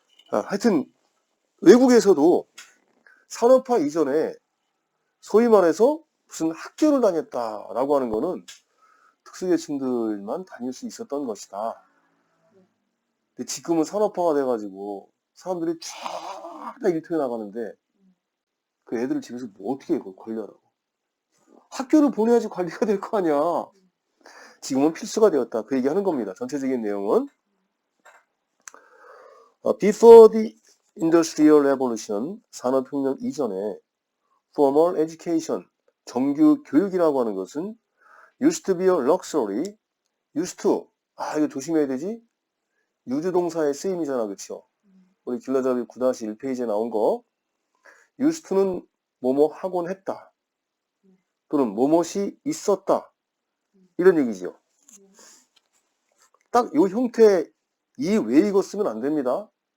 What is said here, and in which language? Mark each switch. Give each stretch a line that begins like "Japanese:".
Korean: 하여튼 외국에서도 산업화 이전에 소위 말해서 무슨 학교를 다녔다라고 하는 거는 특수계층들만 다닐 수 있었던 것이다. 근데 지금은 산업화가 돼가지고 사람들이 쫙다 일터에 나가는데 그 애들을 집에서 뭐 어떻게 해, 관리하라고. 학교를 보내야지 관리가 될 거 아니야. 지금은 필수가 되었다. 그 얘기 하는 겁니다. 전체적인 내용은
English: Before the Industrial Revolution,
Korean: 산업혁명 이전에
English: Formal Education,
Korean: 정규 교육이라고 하는 것은
English: used to be a luxury, used to,
Korean: 이거 조심해야 되지? 유주동사의 쓰임이잖아, 그쵸? 우리 길라잡이 9-1페이지에 나온 거 used to는 뭐뭐 하곤 했다 또는 뭐뭇이 있었다 이런 얘기지요. 딱 이 형태 이 외 이거 쓰면 안 됩니다.